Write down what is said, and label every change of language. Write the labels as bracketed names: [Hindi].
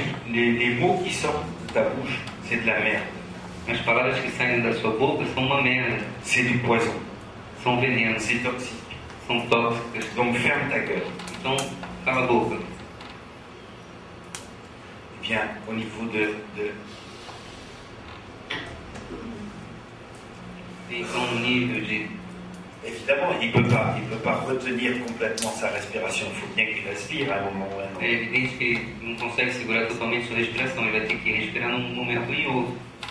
[French] Les mots qui sortent de ta bouche, c'est de la merde, [Portuguese] As palavras que saem da sua boca são uma merda, [French] c'est du poison, [Portuguese] são venenos, [French] c'est toxique. [Portuguese] são tóxicas. [French] Donc ferme ta gueule. [Portuguese] Então, cala a boca. [French] Eh bien, au niveau de [Portuguese] E então, no nível de... [French] évidemment, il peut pas retenir complètement sa respiration. Il faut bien qu'il respire à un moment ou à un autre. [Portuguese] É evidente que ele não consegue segurar totalmente sua respiração, ele vai ter que respirar num momento ou em outro.